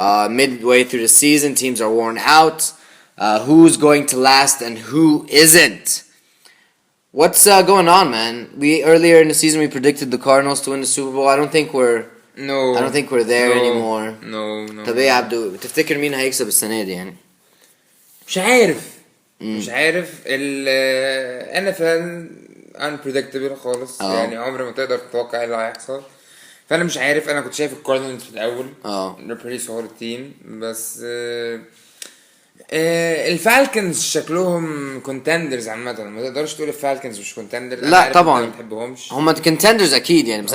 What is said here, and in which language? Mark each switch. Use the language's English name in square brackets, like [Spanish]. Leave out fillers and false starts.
[English] Midway through the season, teams are worn out. Who's going to last and who isn't? What's going on, man? Earlier in the season we predicted the Cardinals to win the Super Bowl. I don't think we're there anymore. No. [Arabic] طب ايه يا عبدو تفتكر مين هيكسب السنة دي يعني؟ مش عارف ال NFL unpredictable خالص. يعني عمر ما تقدر تتوقع ايه اللي هيحصل. فانا مش عارف. انا كنت شايف الكاردينالز في الاول. [English] they're pretty solid team [Arabic] بس الفالكنز شكلهم contenders عامه. ما تقدرش تقول الفالكنز مش contenders. لا طبعا ما بحبهمش. هم contenders اكيد يعني. بس